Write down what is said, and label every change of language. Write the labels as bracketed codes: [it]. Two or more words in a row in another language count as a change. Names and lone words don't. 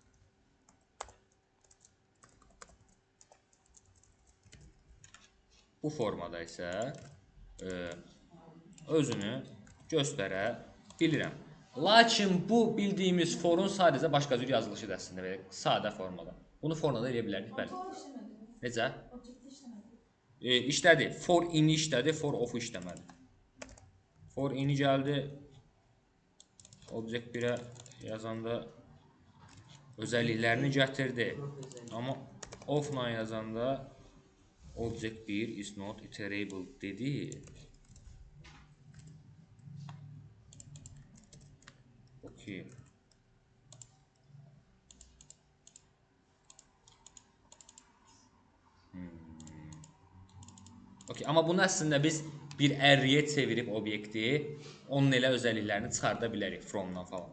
[az] Bu formada isə özünü göstərə bilirəm. Lakin bu bildiyimiz forun sadəcə başqa cür yazılışıdır əslində belə sadə formada. Bunu formada eləyə bilərdik, bəli. Motor işləmədi. Necə? Objekti işləmədi. İşlədi. For in-i işlədi, for of-u işləmədi. For in-i gəldi. Object 1-ə yazanda özəlliklərini gətirdi. Amma of-la yazanda [en] Object 1 is not iterable [az] dedi. Okay. Okay, amma bunu əslində biz bir array'yə çevirib obyekti, onun elə özəlliklərini çıxarda bilərik from-dan falan.